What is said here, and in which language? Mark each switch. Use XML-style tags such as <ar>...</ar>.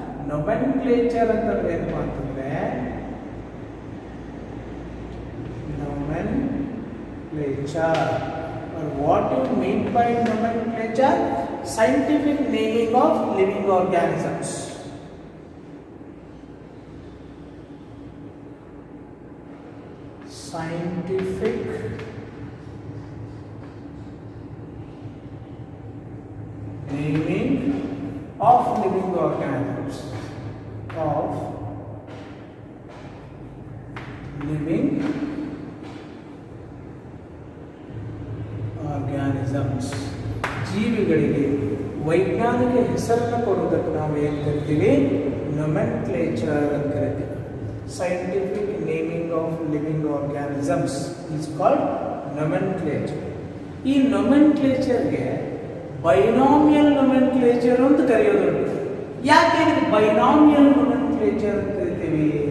<kn>nomenclature ಅಂತಂದ್ರೆ ಏನು ಅಂತಂದ್ರೆ nomenclature.</kn> <en>Or what do you mean by nomenclature? Scientific naming of living organisms. Scientific naming of living organisms. Of living organisms.</en> <kn>ಜೀವಿಗಳಿಗೆ ವೈಜ್ಞಾನಿಕ ಹೆಸರನ್ನು ಕೊಡುವುದಕ್ಕೆ ನಾವು ಏನು ಕರಿತೀವಿ? nomenclature ಅಂತ ಕರಿತೀವಿ.</kn> <en>Scientific naming of living organisms is called nomenclature.</en> <kn>ಈ nomenclatureಗೆ binomial nomenclature ಅಂತ ಕರೆಯೋದುಂಟು. ಯಾಕೆ binomial nomenclature ಅಂತ ಕರಿತೀವಿ?</kn>